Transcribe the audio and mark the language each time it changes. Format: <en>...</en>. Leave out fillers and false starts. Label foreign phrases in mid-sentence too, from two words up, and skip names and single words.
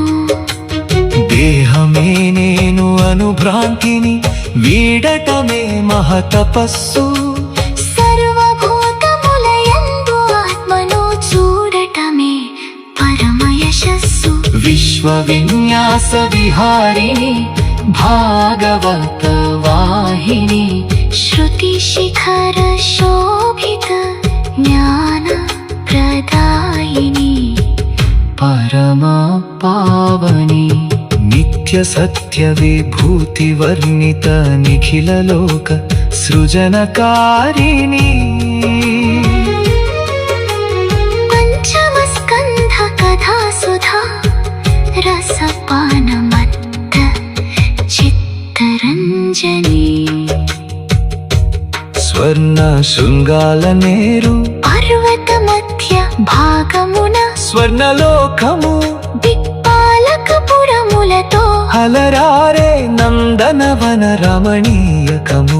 <te>దేహమే నేను అనుభ్రాంతిని వీడటమే మహతపస్సు సర్వభూతములయందు ఆత్మను చూడటమే పరమయశస్సు విశ్వ విన్యాస విహారిణి భాగవత వాహిని</te> <sa>श्रुति शिखर शोभित ज्ञान प्रदायिनी परमा पावनी नित्य सत्य विभूति वर्णित निखिल लोक सृजनकारिणी पंचम स्कंध कथा सुधा रसपानमत्त चित्तरंजनी నిరంజని</sa> <te>స్వర్ణ శృంగాల నేరు పర్వత మధ్య భాగమున స్వర్ణలోకము దిక్పాలకపురములతో అలరారే నందనవన రమణీయకము</te>